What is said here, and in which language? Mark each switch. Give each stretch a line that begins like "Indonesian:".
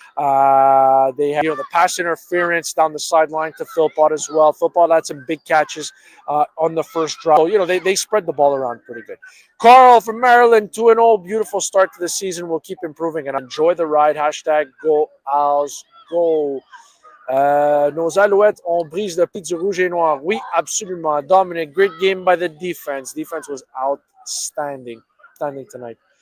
English: They had the pass interference down the sideline to Philpott as well. Philpott had some big catches on the first drive. So, they spread the ball around pretty good. Carl from Maryland, 2-0. Beautiful start to the season. We'll keep improving and enjoy the ride. Hashtag Go Owls Go.
French: Nos Alouettes ont brise le pied du rouge et noir. Oui, absolument.
English: Dominic, great game by the defense. Defense was outstanding. Outstanding tonight.